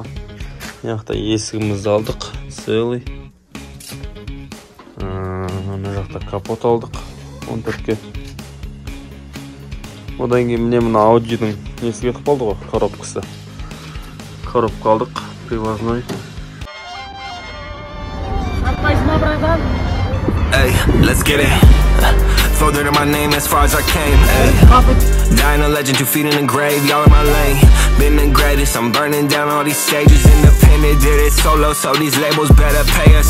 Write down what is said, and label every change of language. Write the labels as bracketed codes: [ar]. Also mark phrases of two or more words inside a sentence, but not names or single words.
[kk] Яқта есігімізді алдық, целый. Ана жақта капот алдық 14-ке. Одан кейін міне мына Audi-дің несі кетіп қалды ғой, коробкасы. Коробка алдық, привозной. [en] Hey, let's get it. Throw dirt in my name as far as I came. Dying a legend, 2 feet in the grave, y'all in my lane. Been the greatest, I'm burning down all these stages. Independent, did it solo, so these labels better pay us.